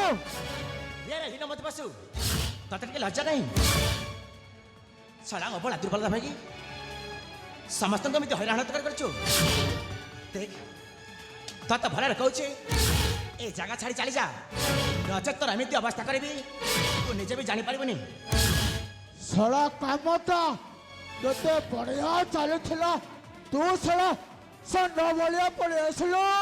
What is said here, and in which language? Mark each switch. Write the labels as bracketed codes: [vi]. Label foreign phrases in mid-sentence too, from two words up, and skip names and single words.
[or] ଏ ରେ ହିନା ମତ ବସୁ ତତେ କେ ଲଜ୍ଜା ନହିଁ ଛଡ଼ା ଅବଳା ଦୁର୍ବଳତା ଭାଇ ସମସ୍ତଙ୍କୁ ଏମିତି ହଇରାଣ କରିଛୁ। ଦେଖ ତତେ ଭଲରେ କହୁଛି ଏ ଜାଗା ଛାଡ଼ି ଚାଲିଯା, ନଚେତ ତୋର ଏମିତି ଅବସ୍ଥା କରିବି ତୁ ନିଜେ ବି ଜାଣିପାରିବୁନି। ଶଳା କାମଟା ଯେତେ ବଢିଆ ଚାଲିଥିଲା, ତୁ ଶଳା ଷଣ୍ଢ ଭଳିଆ ପଳେଇ ଆସିଲୁ।